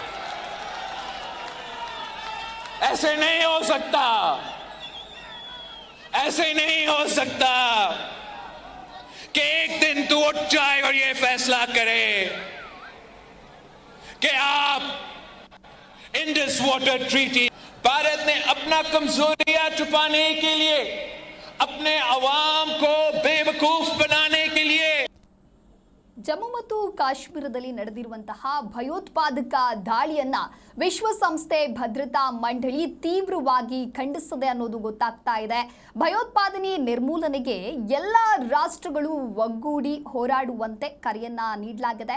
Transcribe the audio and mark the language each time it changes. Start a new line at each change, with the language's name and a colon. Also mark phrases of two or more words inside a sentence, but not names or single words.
Hindi: ऐसे नहीं हो सकता, ऐसे नहीं हो सकता कि एक दिन तू उठ जाए और ये फैसला करे कि आप इंडस वाटर ट्रीटी। भारत ने अपना कमजोरियां छुपाने के लिए, अपने अवाम को बेवकूफ बनाने के लिए
Kannada: ಜಮ್ಮು ಮತ್ತು ಕಾಶ್ಮೀರದಲ್ಲಿ ನಡೆದಿರುವಂತಹ ಭಯೋತ್ಪಾದಕ ದಾಳಿಯನ್ನ ವಿಶ್ವಸಂಸ್ಥೆ ಭದ್ರತಾ ಮಂಡಳಿ ತೀವ್ರವಾಗಿ ಖಂಡಿಸಿದೆ ಅನ್ನೋದು ಗೊತ್ತಾಗ್ತಾ ಇದೆ. ಭಯೋತ್ಪಾದನೆ ನಿರ್ಮೂಲನೆಗೆ ಎಲ್ಲ ರಾಷ್ಟ್ರಗಳು ಒಗ್ಗೂಡಿ ಹೋರಾಡುವಂತೆ ಕರೆಯನ್ನ ನೀಡಲಾಗಿದೆ.